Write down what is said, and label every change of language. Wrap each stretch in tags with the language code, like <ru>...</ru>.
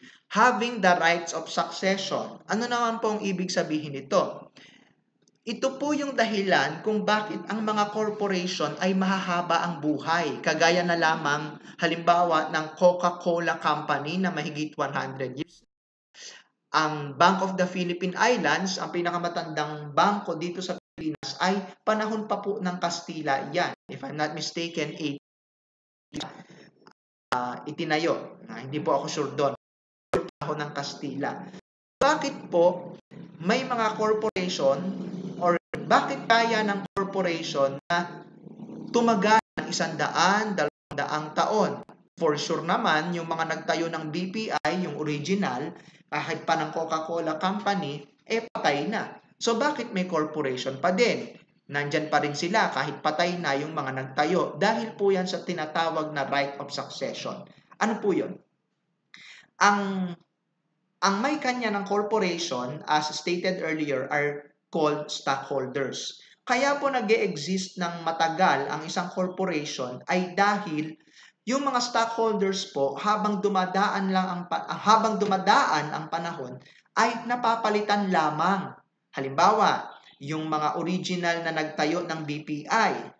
<en>Having the rights of succession.</en> <tl>Ano naman po ang ibig sabihin nito? Ito po yung dahilan kung bakit ang mga corporation ay mahahaba ang buhay. Kagaya na lamang halimbawa ng Coca-Cola Company na mahigit 100 years. Ang Bank of the Philippine Islands, ang pinakamatandang bangko dito sa Pilipinas, ay panahon pa po ng Kastila yan.</tl> <en>If I'm not mistaken,</en> <tl>itinayo. Hindi po ako sure doon. Panahon ng Kastila. Bakit po may mga corporation or bakit kaya ng corporation na tumagal ng 100, 200 taon? For sure naman, yung mga nagtayo ng BPI, yung original, kahit pa ng Coca-Cola Company, patay na. So, bakit may corporation pa din? Nandyan pa rin sila kahit patay na yung mga nagtayo. Dahil po yan sa tinatawag na right of succession. Ano po yun? Ang may kanya ng</tl> <en>corporation, as stated earlier, are called stockholders.</en> <tl>Kaya po nag-e-exist ng matagal ang isang corporation ay dahil yung mga stockholders po habang dumadaan ang panahon ay napapalitan lamang. Halimbawa, yung mga original na nagtayo ng BPI.</tl>